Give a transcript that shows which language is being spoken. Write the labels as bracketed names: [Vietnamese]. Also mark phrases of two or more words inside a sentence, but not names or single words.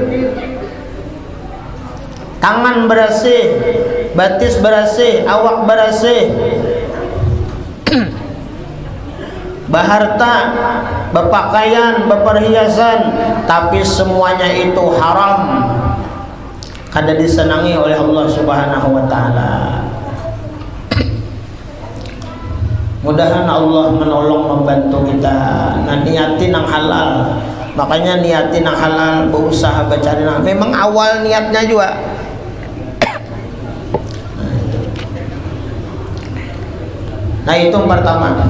[Indonesian] tangan bersih, batis bersih, awak bersih, berharta, berpakaian, berperhiasan, tapi semuanya itu haram, kada disenangi oleh Allah [Arabic] سبحانه وتعالى. [Indonesian] Mudahan Allah menolong membantu kita. Nah, niatin yang halal. Makanya niatin yang halal, berusaha cari yang memang awal niatnya juga. Nah, itu yang pertama.